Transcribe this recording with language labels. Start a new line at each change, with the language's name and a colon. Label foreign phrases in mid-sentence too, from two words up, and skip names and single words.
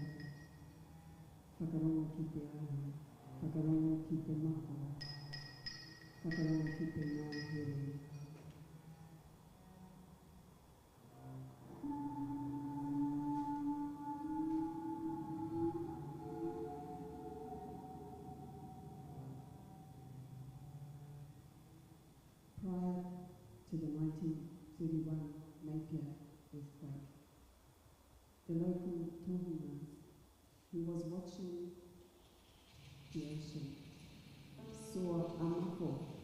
Māori: whakarongo ki te aihe, whakarongo ki te mako, whakarongo ki te ngāhere.
English: Prior to the 1931 Napier earthquake, the local tohunga, who was watching the ocean, saw a mako,